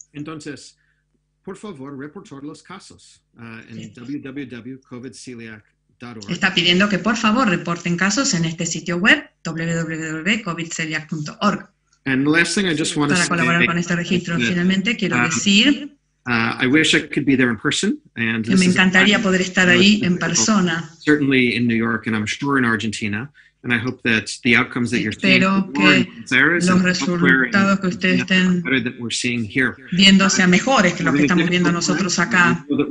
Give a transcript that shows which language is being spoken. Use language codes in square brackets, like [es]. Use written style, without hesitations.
[es] Entonces, por favor, reportar los casos en www.covidceliac.org. Está pidiendo que por favor reporten casos en este sitio web, www.covidceliac.org. Para colaborar con este registro, finalmente quiero decir [en] I wish I could be there in person, and [es] que me encantaría poder estar ahí en persona. [en] Certainly in New York, and I'm sure in Argentina. And I hope that the outcomes that you're seeing [es] Espero que los resultados que ustedes estén viendo sean mejores que los que estamos viendo nosotros acá.